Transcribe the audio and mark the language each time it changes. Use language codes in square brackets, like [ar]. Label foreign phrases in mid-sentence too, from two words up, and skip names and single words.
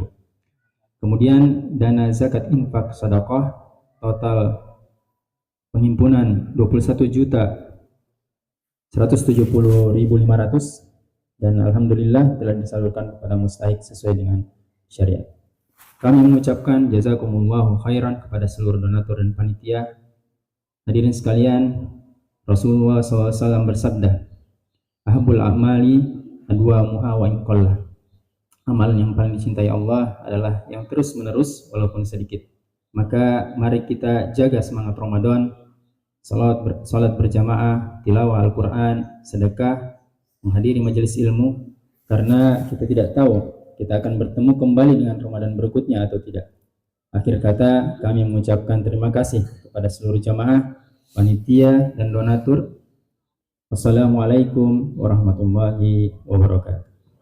[id] Kemudian dana zakat infak sedekah total penghimpunan 21.170.500 dan alhamdulillah telah disalurkan kepada mustahik sesuai dengan syariat. Kami mengucapkan [ar] جزاكم الله خيرا [id] kepada seluruh donatur dan panitia. Hadirin sekalian, Rasulullah SAW bersabda, [ar] أحب الأعمال أدومها وإن قل. [id] Amalan yang paling dicintai Allah adalah yang terus menerus walaupun sedikit. Maka mari kita jaga semangat Ramadan, salat berjamaah, tilawah Al-Quran, sedekah, menghadiri majelis ilmu, karena kita tidak tahu kita akan bertemu kembali dengan Ramadan berikutnya atau tidak. Akhir kata, kami mengucapkan terima kasih kepada seluruh jamaah, panitia dan donatur. [ar] والسلام عليكم ورحمة الله وبركاته.